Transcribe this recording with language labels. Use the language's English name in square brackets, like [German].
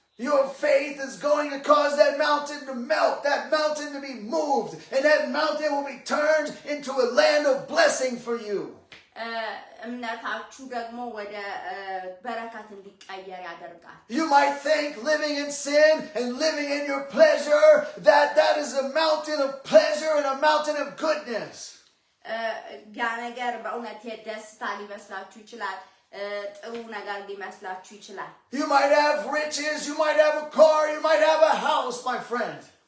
[English] your faith is going to cause that mountain to melt, that mountain to be moved, and that mountain will be turned into a land of blessing for you. [Amharic] እምነታችሁ ደግሞ ወደ በረከት እንዲቀየር ያደርጋል። [English] You might think living in sin and living in your pleasure, that is a mountain of pleasure and a mountain of goodness. [Amharic] ያ ነገር በእውነት ደስታ ሊመስላችሁ ይችላል። ጥሩ ነገር ሊመስላችሁ ይችላል። [English] You might have riches, you might have a car, you might have a house, my friend.